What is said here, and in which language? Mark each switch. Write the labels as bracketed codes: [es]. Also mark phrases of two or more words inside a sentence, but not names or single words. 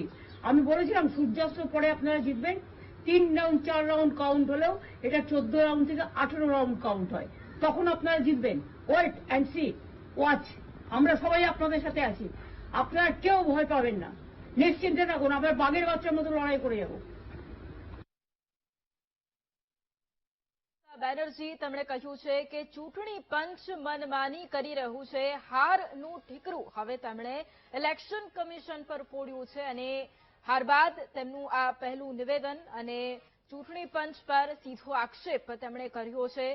[bn] আমি বলেছিলাম সূর্যাস্তের পরে আপনারা জিতবেন। 3 রাউন্ড 4 রাউন্ড কাউন্ট হলেও এটা 14 রাউন্ড থেকে 18 রাউন্ড কাউন্ট হয়, তখন আপনারা জিতবেন। [en] wait and see, watch. [bn] আমরা সবাই আপনাদের সাথে আছি, আপনারা কেউ ভয় পাবেন না, নিশ্চিন্তে থাকুন। আমরা বাঘের বাচ্চার মতো লড়াই করে যাব। [gu] બેનર્જી તેમણે કહ્યું છે કે ચૂંટણી પંચ મનમાની કરી રહ્યું છે, હારનું ઠીકરું હવે તેમણે [en] election commission [gu] પર ફોડ્યું છે અને હાર બાદ તેમનું આ પહેલું નિવેદન અને ચૂંટણી પંચ પર સીધો આક્ષેપ તેમણે કર્યો છે।